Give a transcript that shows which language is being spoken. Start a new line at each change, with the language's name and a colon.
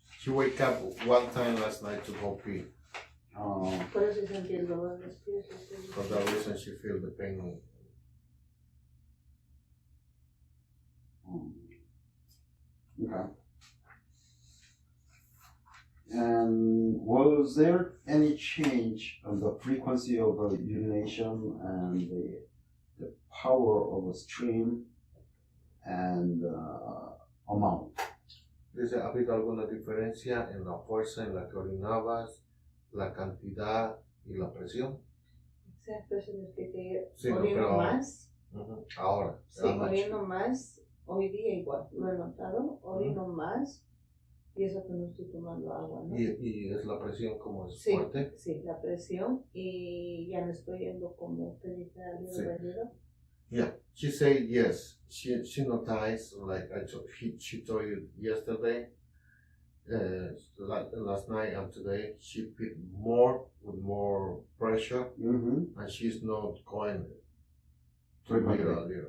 English: She wake up one time last night to go pee.
Spanish: Por eso sentí el dolor en los pies.
English: For that reason, she feel the pain. Okay. And was there any change of the frequency of urination and the power of a stream and amount?
Spanish: Dice, ¿ha habido alguna diferencia en la fuerza en la que orinabas, la cantidad y la presión? Exacto, eso es que Sí, no, orino pero más. ahora. Sí, orino más. Hoy día igual, lo he notado. Orino más. Y eso que no estoy tomando agua, ¿no? Y es la presión como es Sí, fuerte. sí, la presión. Y ya no estoy yendo como usted dice al libro.
English: Yeah, she said yes. She noticed, like she told you yesterday, last night and today, she put more with more pressure, and she's not going little.